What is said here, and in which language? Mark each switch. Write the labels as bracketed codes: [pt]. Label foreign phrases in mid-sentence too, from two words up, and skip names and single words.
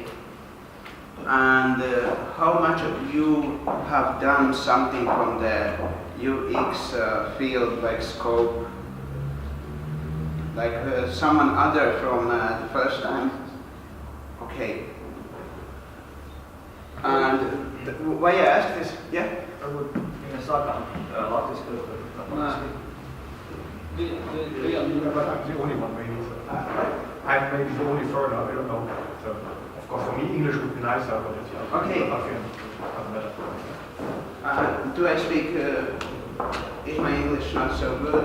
[en] And how much of you have done something from the UX field, like scope? Someone other from the first time? Okay. And why I ask this? Yeah? [lv] varbūt mēs sākām latviski, [en] The only one maybe. I'm maybe the only foreigner, I don't know. So, of course, for me, English would be nicer, but it's Okay. Latvian doesn't matter. Do I speak, is my English not so good?